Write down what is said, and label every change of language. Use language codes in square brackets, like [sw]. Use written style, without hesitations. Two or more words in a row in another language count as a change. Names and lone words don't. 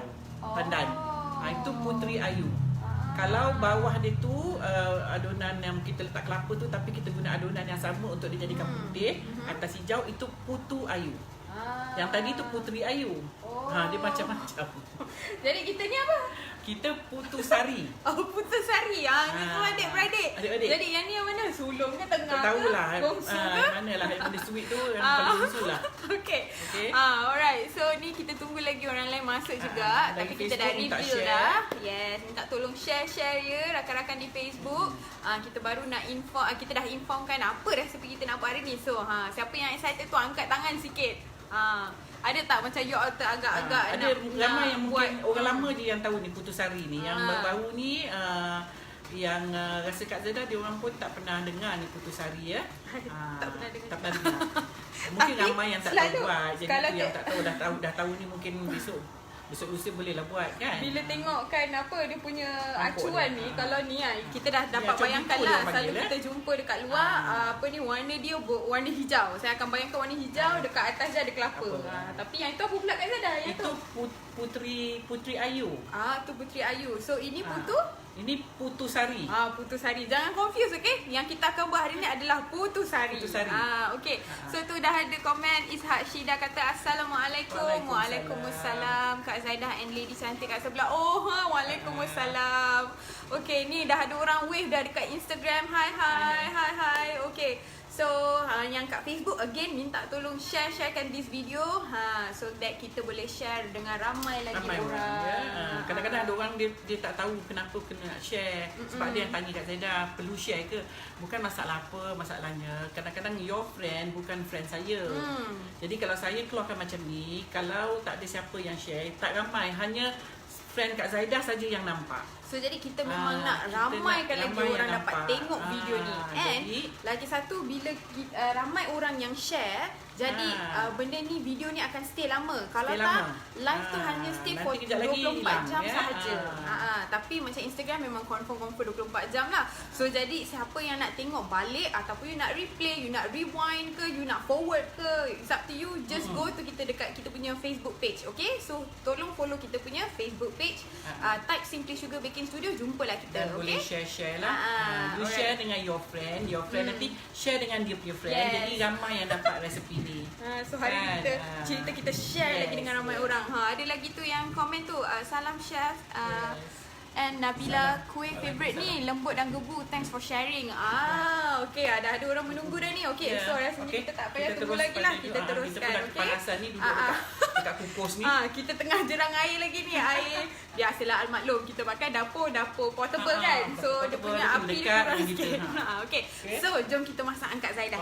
[ms] Pandan. Itu puteri ayu. Kalau bawah dia tu adonan yang kita letak kelapa tu, tapi kita guna adonan yang sama untuk dijadikan putih, atas hijau, itu putu ayu. Yang tadi tu puteri ayu. Dia macam-macam. Jadi kita ni apa? Kita putu sari. Putu sari. Ni semua adik-beradik. Jadi yang ni yang mana? Sulung ke tengah? Tak tahulah. Bongsu ke? Manalah yang benda sweet tu yang paling bongsu lah. [en] Okay. Alright. [ms] So ni kita tunggu lagi orang lain masuk juga. Tapi kita dah reveal dah. Yes. Minta tolong share ya rakan-rakan di Facebook. Kita baru nak kita dah informkan apa resepi kita nak buat hari ni. So siapa yang excited tu angkat tangan sikit. Ada tak macam [en] you all [ms] agak-agak ada ramai yang mungkin orang lama je yang tahu ni putu sari ni. Yang baru ni yang rasa Kak Zaidah dia orang pun tak pernah dengar ni putu sari ya. Tak pernah dengar. Mungkin ramai yang tak tahu buat. Jadi kalau yang tak tahu dah tahu ni mungkin besok lusa boleh lah buat kan. Bila tengok kan dia punya acuan ni, kalau ni kita dah dapat bayangkan lah. Selalu kita jumpa dekat luar warna dia warna hijau. Saya akan bayangkan warna hijau, dekat atas dia ada kelapa. Tapi yang itu apa pula Kak Zaidah? Itu puteri ayu. Tu puteri ayu. So ini putu? Ini putu sari. Putu sari. Jangan confuse, okey? Yang kita akan buat hari ni adalah putu sari. Okey. So tu dah ada komen Ishak Syida kata Assalamualaikum. Waalaikumsalam. Kak Zaidah [en] and lady [ms] cantik kat sebelah. Waalaikumsalam. Okey, ni dah ada orang wave dah dekat Instagram. Hai. Okey. So yang kat Facebook again minta tolong sharekan [en] this video so that [ms] kita boleh share dengan ramai lagi orang. Ya. Kadang-kadang ada orang dia tak tahu kenapa kena share. Sebab dia yang tanya kat Zaidah, perlu share ke? Bukan masalah apa masalahnya. Kadang-kadang [en] your friend [ms] bukan friend saya. Jadi kalau saya keluarkan macam ni, kalau tak ada siapa yang share, tak ramai, hanya friend Kak Zaidah saja yang nampak. So jadi kita memang nak ramaikan lagi orang dapat tengok video ni. And lagi satu, bila ramai orang yang share, jadi benda ni, video ni akan stay lama. Kalau tak, live tu hanya [en] stay for [ms] 24 jam sahaja. Tapi macam Instagram memang confirm 24 jam lah. So jadi siapa yang nak tengok balik, ataupun you nak replay, you nak rewind ke, you nak forward ke, [en] it's up to you. Just go to [ms] kita dekat kita punya Facebook page. Okay, so tolong follow kita punya Facebook page. Type Simply Sugar Baking Studio, jumpalah kita. Dan boleh share lah. You share dengan [en] your friend [ms] nanti share dengan dia punya friend. Jadi ramai yang dapat resepi ni. So hari kita share lagi dengan ramai orang. Ada lagi tu yang komen tu, salam chef. And Nabila, kuih favourite ni lembut dan gebu. [en] Thanks for sharing. [ms] Okay, dah ada orang menunggu dah ni. Okay, so rasanya kita tak payah tunggu lagi lah. Kita teruskan. Kita kepanasan ni duduk dekat kukus ni. Kita tengah jerang air lagi ni. Air biasalah almaklum, kita pakai dapur portable kan. So dia punya api dia kurang sikit. Okay, so jom kita masak angkat Zaidah.